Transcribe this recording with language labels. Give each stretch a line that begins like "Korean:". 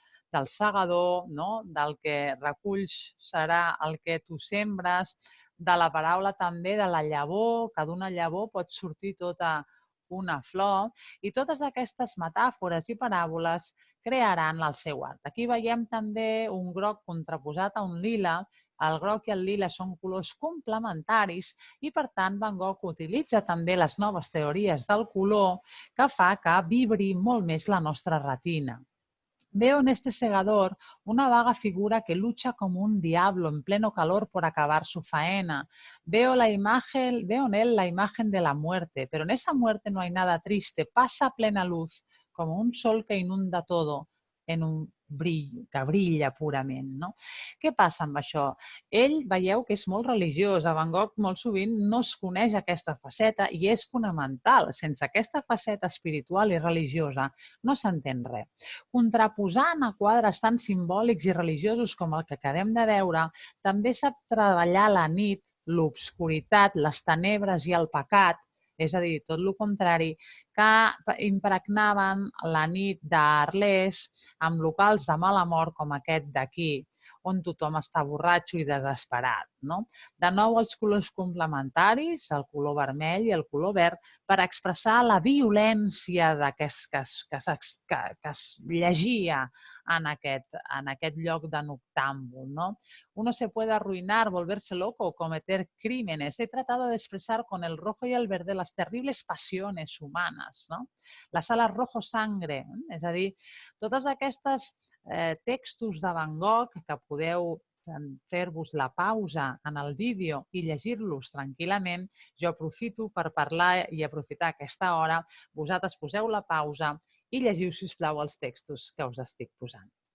Catalan: del segador, del que reculls serà el que tu sembres, de la paraula també de la llavor, que d'una llavor pot sortir tota una flor, i totes aquestes metàfores i paràboles crearan el seu art. Aquí veiem també un groc contraposat a un lila. El groc i el lila són colors complementaris i, per tant, Van Gogh utilitza també les noves teories del color que fa que vibri molt més la nostra retina.
Spanish: Veo en este segador una vaga figura que lucha como un diablo en pleno calor por acabar su faena. Veo en él la imagen de la muerte, pero en esa muerte no hay nada triste, pasa a plena luz, como un sol que inunda todo en un que brilla purament.
Catalan: No? Què passa amb això? Ell, veieu que és molt religiós. A Van Gogh molt sovint no es coneix aquesta faceta i és fonamental. Sense aquesta faceta espiritual i religiosa no s'entén res. Contraposant a quadres tan simbòlics i religiosos com el que acabem de veure, també sap treballar la nit, l'obscuritat, les tenebres i el pecat, és a dir, tot el contrari, que impregnaven la nit d'Arles amb locals de mala mort com aquest d'aquí, on tothom està borratxo i desesperat. De nou els colors complementaris, el color vermell i el color verd, per expressar la violència que es llegia en aquest lloc de noctàmbul.
Spanish: Uno se puede arruinar, volverse loco o cometer crímenes. He tratado de expresar con el rojo y el verde las terribles pasiones humanas. La sala rojo sangre,
Catalan: és a dir, totes aquestes textos de Van Gogh que podeu fer-vos la pausa en el vídeo i llegir-los tranquil·lament, jo aprofito per parlar i aprofitar aquesta hora. Vosaltres poseu la pausa i llegiu, sisplau, els textos que us estic posant.